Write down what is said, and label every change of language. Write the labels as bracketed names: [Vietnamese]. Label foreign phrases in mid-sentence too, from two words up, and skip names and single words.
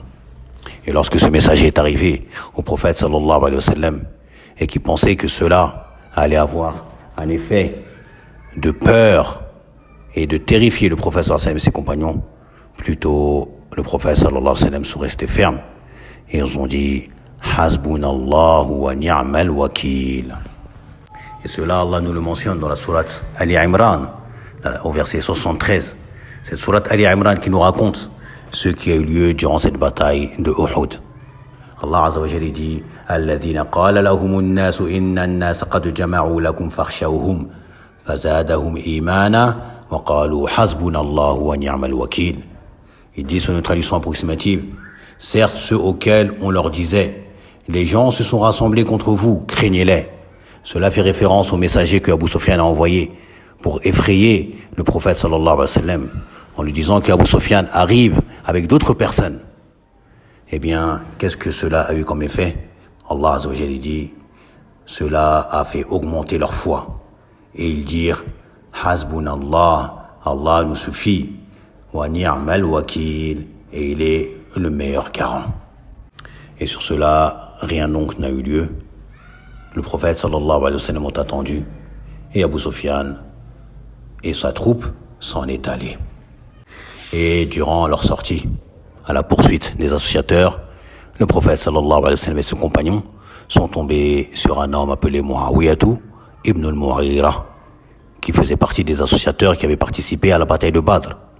[French] Et lorsque ce messager est arrivé au prophète [Arabic] صلى الله عليه وسلم, [French] et qui pensait que cela allait avoir un effet de peur et de terrifier le prophète [Arabic] صلى الله عليه وسلم [French] et ses compagnons, plutôt le prophète [Arabic] صلى الله عليه وسلم [French] sont restés fermes et ils ont dit [Arabic] حسبنا الله ونعم الوكيل. [French] Et cela, Allah nous le mentionne dans la sourate Ali Imran, au verset 73. Cette sourate Ali Imran qui nous raconte ce qui a eu lieu durant cette bataille de Uhud. Allah [Arabic] عز وجل [French] dit [Arabic] الذين قال لهم الناس إن الناس قد جمعوا لكم فاخشوهم فزادهم إيمانا وقالوا حسبنا الله ونعم الوكيل. [French] Il dit sur une traduction approximative, certes ceux auxquels on leur disait les gens se sont rassemblés contre vous, craignez-les. Cela fait référence au messager que Abu Sufyan a envoyé pour effrayer le prophète [Arabic] صلى الله عليه وسلم, [French] en lui disant qu'Abu Sufyan arrive avec d'autres personnes. Eh bien, qu'est-ce que cela a eu comme effet? Allah [Arabic] عز وجل [French] dit, cela a fait augmenter leur foi. Et ils dirent, Hasbunallah, Allah nous suffit, [Arabic] ونعم الوكيل, [French] et il est le meilleur garant. Et sur cela, rien donc n'a eu lieu. Le prophète [Arabic] صلى الله عليه وسلم [French] ont attendu, et Abu Sufyan et sa troupe s'en est allé. Et durant leur sortie, à la poursuite des associateurs, le prophète [Arabic] صلى الله عليه وسلم [French] et ses compagnons sont tombés sur un homme appelé Muawiyatu ibn al-Mughira, qui faisait partie des associateurs qui avaient participé à la bataille de Badr.